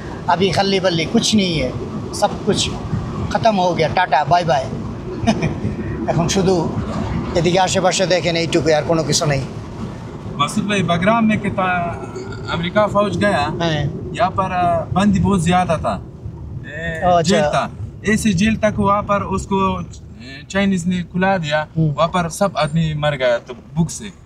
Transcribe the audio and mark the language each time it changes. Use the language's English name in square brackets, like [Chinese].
[Hindi] अभी खल्ली बल्ली कुछ नहीं है, सब कुछ ख़त्म हो गया, टाटा बाय बाय। [Bangla] এখন শুধু এদিকে আশেপাশে দেখেন এইটুকু, আর কোনো কিছু নেই। [Hindi] मासूद भाई बागराम में कितना अमेरिका फौज गया, [Bangla] হ্যাঁ, [Hindi] यहाँ पर बंदी बहुत ज्यादा था। अच्छा। जेल था, ऐसे जेल तक वहाँ पर उसको चाइनीज ने खुला दिया। वहाँ पर सब आदमी मर गया तो भूख से।